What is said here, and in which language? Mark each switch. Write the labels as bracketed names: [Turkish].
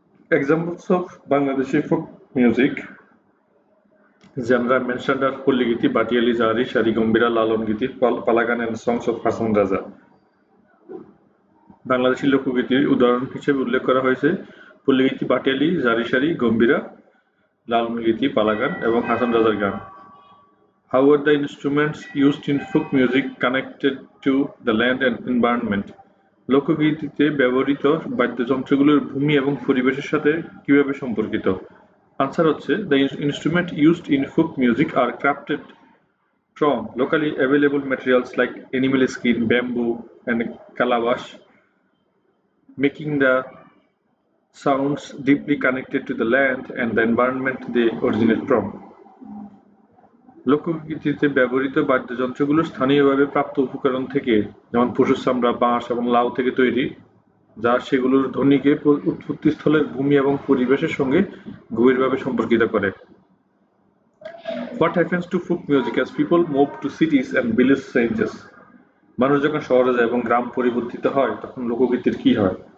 [English] Examples of Bangladeshi folk music genre mentioned are Palligiti, Bhatiali, Jari, Sari, Gambhira, Lalon giti, Pala gaan and songs of Hason Raja. [Bangla] বাংলাদেশি লোকগীতির উদাহরণ হিসেবে উল্লেখ করা হয়েছে পল্লীগীতি, বাটিয়ালি, জারি শাড়ি, গম্ভীরা, লালন গীতি, পালা গান এবং হাসান রাজার গান। [English] How are the instruments used in folk music connected to the land and environment? [Bangla] লোকগীতিতে ব্যবহৃত বাদ্যযন্ত্রগুলোর ভূমি এবং পরিবেশের সাথে কিভাবে সম্পর্কিত? [English] answer [Bangla] হচ্ছে, [English] the instrument used in folk music are crafted from locally available materials like animal skin, bamboo, and calabash, making the sounds deeply connected to the land and the environment they originate from. [Bangla] লোকগীতিতে ব্যবহৃত বাদ্যযন্ত্রগুলো স্থানীয়ভাবে প্রাপ্ত উপকরণ থেকে, যেমন পশুর চামড়া, বাঁশ এবং লাউ থেকে তৈরি, যা সেগুলোর ধ্বনিকে উৎপত্তিস্থলের ভূমি এবং পরিবেশের সঙ্গে গভীরভাবে সম্পর্কিত করে। [English] What happens to folk music as people move to cities and village changes? [Bangla] মানুষ যখন শহরে যায় এবং গ্রাম পরিবর্তিত হয় তখন লোকগীতির কি হয়?